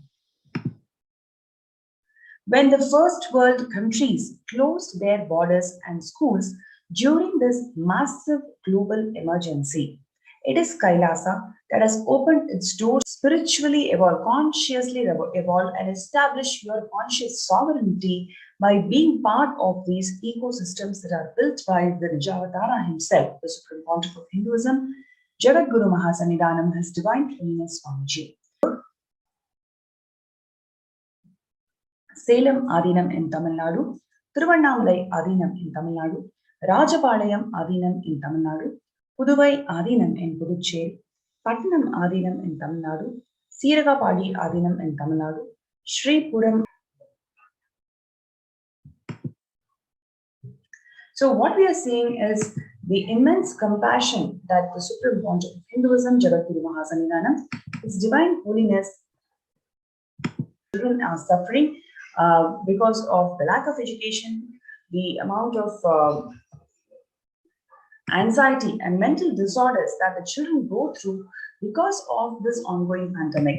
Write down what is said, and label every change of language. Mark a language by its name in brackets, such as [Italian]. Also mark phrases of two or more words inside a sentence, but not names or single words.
[English] When the first world countries closed their borders and schools during this massive global emergency, it is Kailasa that has opened its doors, spiritually evolve, consciously evolve, and establish your conscious sovereignty by being part of these ecosystems that are built by the Nijavatara himself, the Supreme Pontiff of Hinduism, Jagat Guru Mahasanidanam, His Divine Holiness Swamiji. Salem Adinam in Tamil Nadu, Tiruvannamalai Adinam in Tamil Nadu, Rajapalayam Adinam in Tamil Nadu, Puduvai Adinam in Puducherry, Pattanam Adinam in Tamil Nadu, Siragapadi Adinam in Tamil Nadu, Sri Puram. So what we are seeing is the immense compassion that the Supreme Pontiff of Hinduism, Jagadguru Mahasanidanam, His Divine Holiness, children are suffering because of the lack of education, the amount of anxiety and mental disorders that the children go through because of this ongoing pandemic.